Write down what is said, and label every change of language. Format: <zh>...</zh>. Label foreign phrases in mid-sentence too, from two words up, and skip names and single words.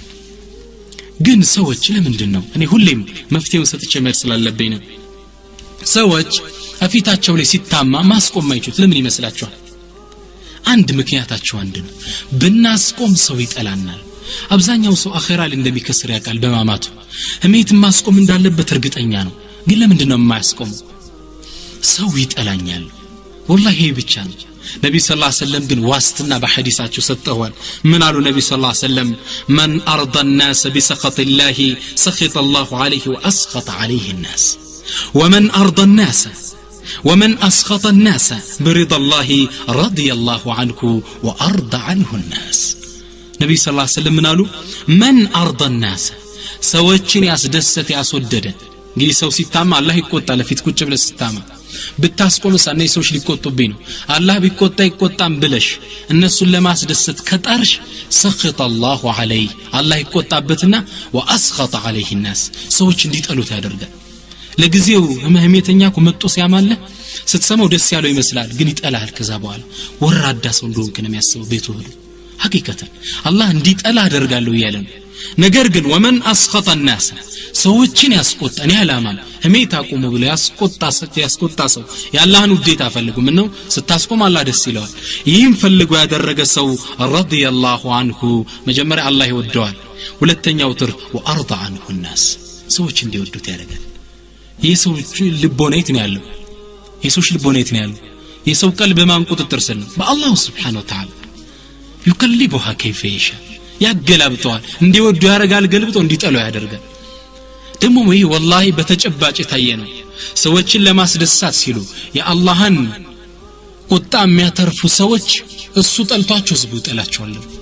<am>ግን ሰዎች ለምንድነው እኔ ሁሌም መፍትሄውን ሰጥቼ መልስ ስላለብኝ ነው ሰዎች አፊታቸው ላይ ሲታማ ማስቆም ማይችሉት ለምን ይመስላችኋል አንድ ምክንያታቸው አንድ ነው ብናስቆም ሰው ይጠላናል አብዛኛው ሰው አኺራ ላይ እንደሚከስር ያውቃል በማማቱ ህሜት ማስቆም እንዳለበት እርግጠኛ ነው ግን ለምንድነው የማያስቆመው ሰው ይጠላኛል والله ይሄ ብቻ ነው ነብዩ</am> <ar>صلى الله عليه</ar> <am>ወሰለም ግን ዋስትና በሐዲሳቸው ሰጥተዋል ምን አሉ ነብዩ ሰለላሁ ዐለይሂ</am> <ar>ወሰለም من ارضى الناس بسخط الله سخط الله عليه واسخط عليه الناس ومن ارضى الناس ومن اسخط الناس برضا الله رضي الله عنه وارضى عنه الناس ነብዩ صلى الله عليه وسلم</ar> <am>ምን አሉ</am> <ar>من ارضى الناس</ar> <am>ሰዎችን ያስደሰተ ያስወደደ እንግዲህ ሰው ሲታማ አላህ ይቆጣል ለፊት ቁጭ ብለ ሲታማ ብታስቆምስ እነዚህ ሰዎች ሊቆጡብኝ ነው አላህ ቢቆጣ ይቆጣም ብለሽ እነሱን ለማስደሰት ከጣርሽ</am> <ar>سخط الله عليه</ar> <am>አላህ ይቆጣበትና</am> <ar>واسخط عليه الناس</ar> <am>ሰዎች እንዲጠሉት ያደርጋል ለጊዜው ህመምተኛኩ መጥቶ ሲያማለ ስትሰማው ደስ ያለው ይመስላል ግን ይጠላል ከዛ በኋላ ወራዳ ሰው እንደሆንክ ነው የሚያስበው ቤቱ ሁሉ ሐቂቀተን አላህ እንዲጠላ አደርጋለሁ ይያለን ነገር ግን</am> <ar>ومن أسخط الناس</ar> <am>ሰዎችን ያስቆጣን ያላማል ህሜት አቁሙ ብለ ያስቆጣ ሰው ያላህን ውዴታ ፈልጉ ምን ነው ስታስቆም አላህ ደስ ይለዋል ይህም ፈልጎ ያደረገ ሰው</am> <ar>رضي الله عنه</ar> <am>መጀመሪያ አላህ ይወደዋል ሁለተኛው ትር</am> <ar>وأرضى عنه الناس</ar> <am>ሰዎች እንዲወዱት ያደርጋል የሰው ልቦናይት ነው ያለው የሰው ልቦናይት ነው ያለው የሰው ቀልብ በማን ቁጥጥር ስር ነው በአላህ</am> <ar>سبحانه وتعالى يقلبها كيف يشاء</ar> <am>ያገላብጠዋል እንዲወዱ ያረጋል ገልብጦ እንዲጠሉ ያደርጋል ደሞ ወይ ወላሂ በተጨባጭ ታየ ነው ሰዎችን ለማስደሳት ሲሉ የአላህን ቁጣ የሚያተርፉ ሰዎች እሱ ጠልቷቸው ዝቡ ይጠላቸዋል</am>